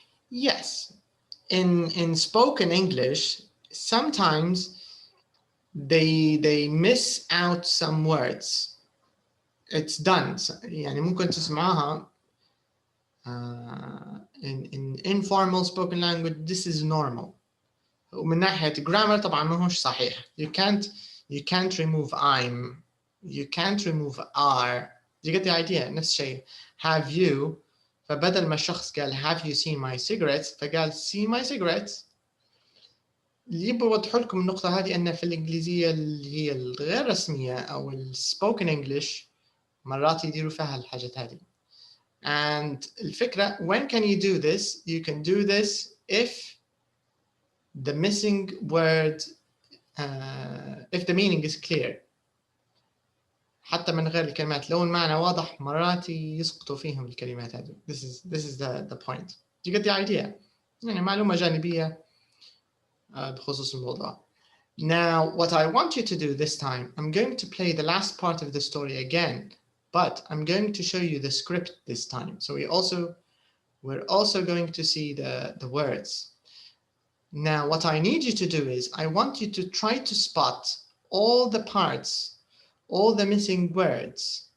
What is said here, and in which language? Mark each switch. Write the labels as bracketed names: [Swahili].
[English] Yes. In spoken English, sometimes they miss out some words. It's done. [Arabic] يعني ممكن تسمعها [English] in informal spoken language. This is normal. [Arabic] ومن ناحية grammar طبعا ما هوش صحيح. [English] You can't remove I'm. You can't remove are. You get the idea. [Arabic] نفس الشيء. [English] Have you. [Arabic] فبدل ما الشخص قال [English] have you seen my cigarettes [Arabic] فقال [English] see my cigarettes. [Arabic] اللي يبغى يوضحوا لكم النقطة هذه أن في الإنجليزية اللي هي الغير رسمية أو [English] spoken English [Arabic] مرات يديروا فيها الحاجات هذه. [English] And الفكرة, when can you do this? You can do this if the missing word, if the meaning is clear. [Arabic] حتى من غير الكلمات لو المعنى واضح مرات يسقطوا فيهم الكلمات هذه. [English] This is the point. You get the idea. [Arabic] يعني معلومة جانبية بخصوص الموضوع. [English] Now, what I want you to do this time, I'm going to play the last part of the story again, but I'm going to show you the script this time. So we're also going to see the words. Now, what I need you to do is, I want you to try to spot all the parts, all the missing words.